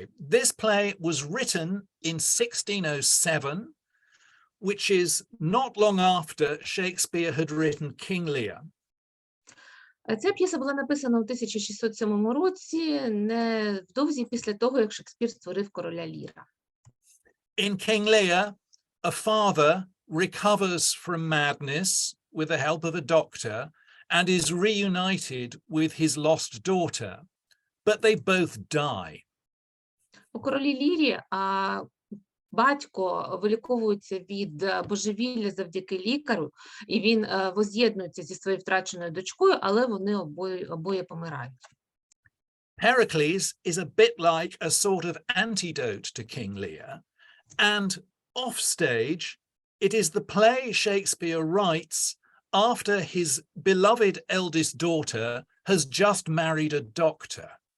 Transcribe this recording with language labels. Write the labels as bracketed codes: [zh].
[en] This play was written in 1607, which is not long after Shakespeare had written King Lear. [uk] Ця п'єса була написана у 1607 році, невдовзі після того, як Шекспір створив короля Ліра. [en] In King Lear, a father recovers from madness with the help of a doctor and is reunited with his lost daughter, but they both die. [uk] У королі Лірі батько виліковується від божевілля завдяки лікарю, і він воз'єднується зі своєю втраченою дочкою, але вони обоє помирають. [en] Pericles is a bit like a sort of antidote to King Lear, and offstage, it is the play Shakespeare writes after his beloved eldest daughter has just married a doctor.